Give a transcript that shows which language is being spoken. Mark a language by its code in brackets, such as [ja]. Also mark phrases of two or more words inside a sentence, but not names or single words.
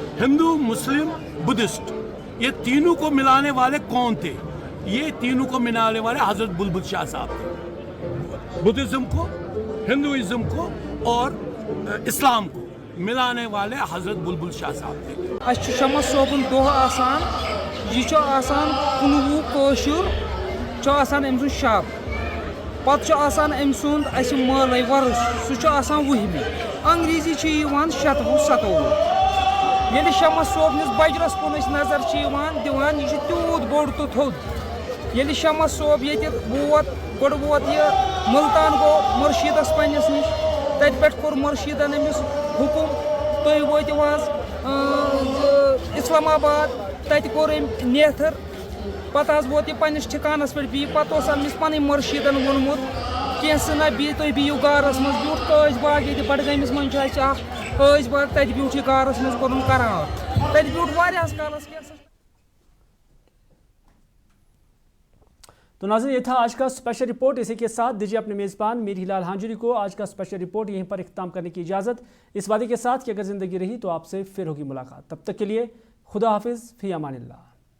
[hi] हिंदू, मुस्लिम, बुद्धिस्ट, ये तीनों को मिलाने वाले कौन थे? ये तीनों को मिलाने वाले हजरत बुलबुल शाह साहब थे। बुद्धिज्म को, हिंदुइज्म को और इस्लाम को मिलाने वाले हजरत बुलबुल शाह साहब थे। [ks] शम्स सोबन दोह आसान, यह कुनवु कौशुर अम शब, पत अम सुंद माल वर्ष सह वहमी, अंग्रेजी 7 ये शम्स सोबनिस बजरस कुन नजर दिवान, यह तूत बोड़ तो थोद। ये शम्स सोब ये वोत गोड़ वोत यह मुल्तान गो मुर्शीदस पन्नस निश, तत पे कोर मुर्शीदन अमिस हुकुम तुम वोतिव इस्लामाबाद तत कोर नेथर पत वोत पन्निस ठिकानस पे बी पत अमिस पन मुर्शीदन वोनमुत कैंस ना बी तुम बिहू गारस मज ब्यूट काज बाग ये बडगमिस मन काज बाग तत ब्यूट गारस मज कोर करार तत ब्यूट वारियास कालस। [hi] तो नाज़रीन, ये था आज का स्पेशल रिपोर्ट। इसी के साथ दीजिए अपने मेज़बान मीर हिलाल हांजुरी को आज का स्पेशल रिपोर्ट यहीं पर इख्तिताम करने की इजाज़त, इस वादे के साथ कि अगर ज़िंदगी रही तो आपसे फिर होगी मुलाकात। तब तक के लिए खुदा हाफिज़, [ar] في أمان الله.